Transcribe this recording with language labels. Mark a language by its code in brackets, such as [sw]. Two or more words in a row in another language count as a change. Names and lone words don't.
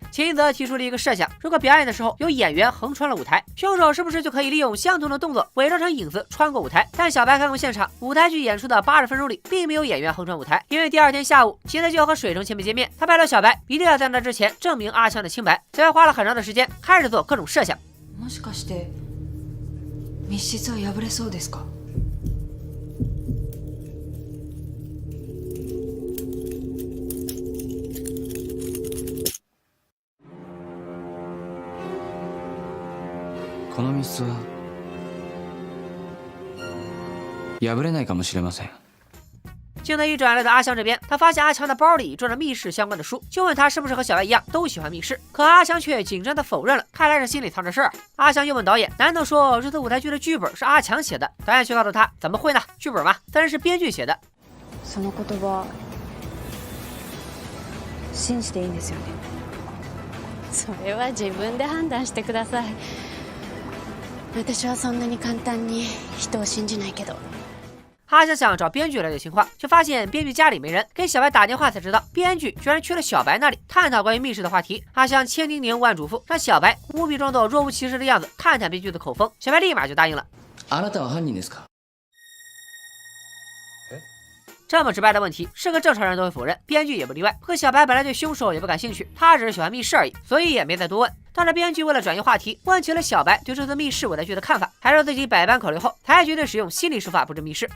[zh] 秦泽提出了一个设想，如果表演的时候有演员横穿了舞台，凶手是不是就可以利用相同的动作伪装成影子穿过舞台？但小白看过现场，舞台剧演出的80分钟里并没有演员横穿舞台，因为第二天下午秦泽就要和水城前辈见面，他拜托小白一定要在那之前证明阿强的清白。小白花了很长的时间开始做各种设想。 [ja] もしかして密室は破れそうですか？この密室は破れないかもしれません。 [zh] 镜头一转来到阿强这边，他发现阿强的包里装着密室相关的书，就问他是不是和小白一样都喜欢密室，可阿强却紧张地否认了，看来是心里藏着事儿。阿强又问导演，难道说这次舞台剧的剧本是阿强写的？导演却告诉他，怎么会呢？剧本嘛，当然是编剧写的。 [ja] その言葉信じていいんですよね？それは自分で判断してください。私はそんなに簡単に人を信じないけど。 [zh] 阿强想找编剧了解情况，却发现编剧家里没人，给小白打电话才知道编剧居然去了小白那里探讨关于密室的话题。阿强千叮咛万嘱咐，让小白务必装作若无其事的样子，探探编剧的口风。小白立马就答应了。 [ja] あなたは犯人ですか？ [zh] 这么直白的问题，是个正常人都会否认，编剧也不例外。可小白本来对凶手也不感兴趣，他只是喜欢密室而已，所以也没再多问。但是编剧为了转移话题，问起了小白对这次密室舞台剧的看法，还说自己百般考虑后才决定使用心理手法布置密室。